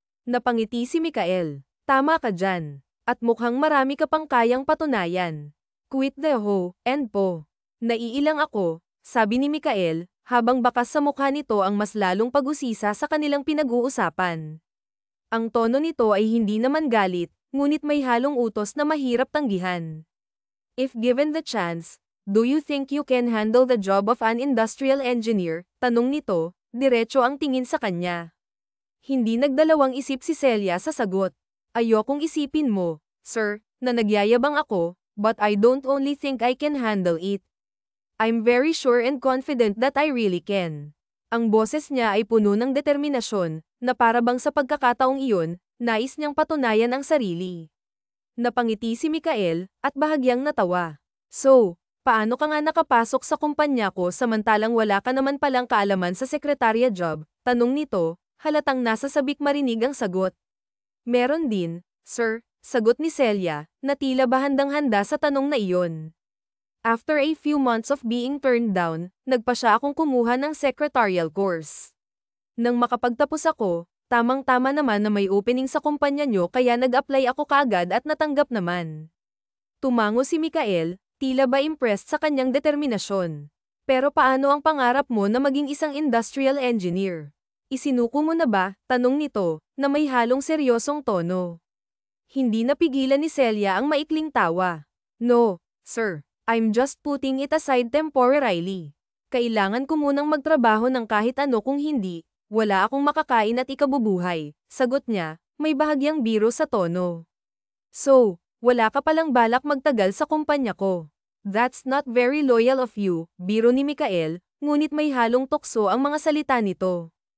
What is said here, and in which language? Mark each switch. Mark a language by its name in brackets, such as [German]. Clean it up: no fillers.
[Filipino] Napangiti si Mikael. Tama ka dyan. At mukhang marami ka pang kayang patunayan. [English] Quit the ho, and po. [Filipino] Naiilang ako, sabi ni Mikael, habang bakas sa mukha nito ang mas lalong pag-usisa sa kanilang pinag-uusapan. Ang tono nito ay hindi naman galit, ngunit may halong utos na mahirap tanggihan. [English] If given the chance, do you think you can handle the job of an industrial engineer? [Filipino] Tanong nito, diretso ang tingin sa kanya. Hindi nagdalawang isip si Celia sa sagot. Ayokong isipin mo, sir, na nagyayabang ako, [English] but I don't only think I can handle it. I'm very sure and confident that I really can. [Filipino] Ang boses niya ay puno ng determinasyon, na parabang sa pagkakataong iyon, nais niyang patunayan ang sarili. Napangiti si Mikael, at bahagyang natawa. So, paano ka nga nakapasok sa kumpanya ko samantalang wala ka naman palang kaalaman sa sekretarya job? Tanong nito, halatang nasa sabik marinig ang sagot. Meron din, sir, sagot ni Celia, na tila ba handang-handa sa tanong na iyon. [English] After a few months of being turned down, [Filipino] nagpa siya akong kumuha ng secretarial course. Nang makapagtapos ako, tamang-tama naman na may opening sa kumpanya nyo kaya nag-apply ako kaagad at natanggap naman. Tumango si Mikael, tila ba impressed sa kanyang determinasyon. Pero paano ang pangarap mo na maging isang industrial engineer? Isinuko mo na ba? Tanong nito, na may halong seryosong tono. Hindi napigilan ni Celia ang maikling tawa. [English] No, sir. I'm just putting it aside temporarily. [Filipino] Kailangan ko munang magtrabaho ng kahit ano kung hindi, wala akong makakain at ikabubuhay. Sagot niya, may bahagyang biro sa tono. So, wala ka palang balak magtagal sa kumpanya ko. [English] That's not very loyal of you, [Filipino] biro ni Mikael, ngunit may halong tukso ang mga salita nito.